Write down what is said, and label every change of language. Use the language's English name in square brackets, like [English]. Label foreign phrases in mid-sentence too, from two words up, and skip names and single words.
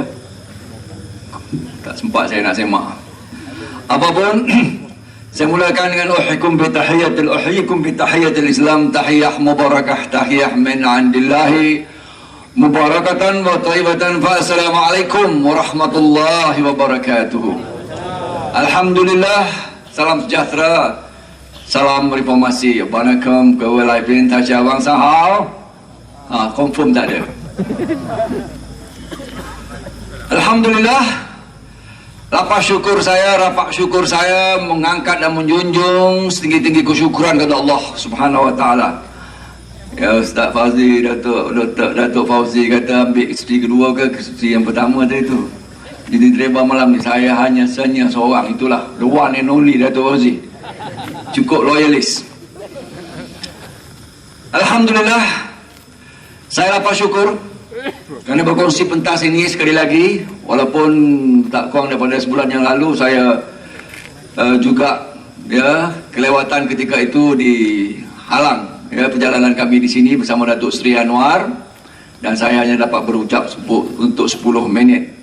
[Malay] Tak sempat saya nak semak. Apapun, saya mulakan dengan [Arabic] أحييكم بتحية الإسلام، تحية مباركة، تحية من عند الله مباركة وطيبة. فالسلام عليكم ورحمة الله وبركاته. [Malay] Alhamdulillah, salam sejahtera, salam reformasi. Waalaikumsalam, [Chinese] 各位来宾，大家晚上好。 [Malay] confirm tak ada. Alhamdulillah, rapat syukur saya mengangkat dan menjunjung setinggi-tinggi kesyukuran kepada [Arabic] الله سبحانه وتعالى. [Malay] Ya, Ustaz Fauzi, Datuk Fauzi kata ambil isteri kedua ke isteri yang pertama tadi tu. Jadi driver malam ni saya hanya seorang, itulah [English] the one and only [Malay] Datuk Fauzi. Cukup loyalis. Alhamdulillah, saya rapat syukur kerana berkongsi pentas ini sekali lagi. Walaupun tak kurang daripada sebulan yang lalu saya juga kelewatan ketika itu dihalang perjalanan kami di sini bersama Datuk Seri Anwar, dan saya hanya dapat berucap untuk 10 minit.